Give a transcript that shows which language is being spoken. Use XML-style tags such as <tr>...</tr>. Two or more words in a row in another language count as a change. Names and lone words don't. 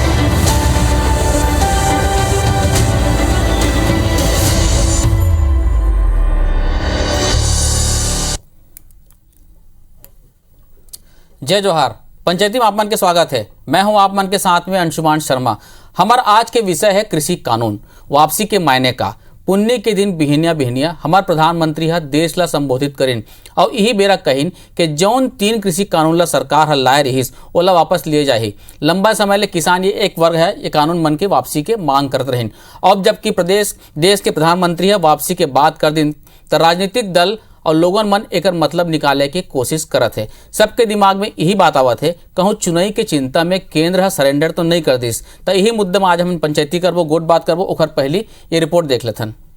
<hne>जय जोहार। पंचायती में आप मन के स्वागत है। मैं हूं आप मन के साथ में अंशुमान शर्मा। हमारा आज के विषय है कृषि कानून, वापसी के मायने का। पुण्य के दिन बिहनिया बिहनिया हमार प्रधानमंत्री हा देश ला संबोधित करिन और यही बेरा कहिन कि जौन 3 कृषि कानून ला सरकार हा लाए रहीस ओला वापस लिए जाही। लंबा समय ले किसान ये एक वर्ग है, ये कानून मन के वापसी के मांग करते रहिन। अब जबकि देश के प्रधानमंत्री है वापसी के बात कर दिन तो राजनीतिक दल और लोगन मन एकर मतलब निकाले की कोशिश करत है। सबके दिमाग में यही बात आवत है, कहूँ चुनाई के चिंता में केंद्र सरेंडर तो नहीं कर दिस। तो यही मुद्दा में आज हम पंचायती करबो, गोट बात करबो। ओकर पहली ये रिपोर्ट देख लेथन</hne>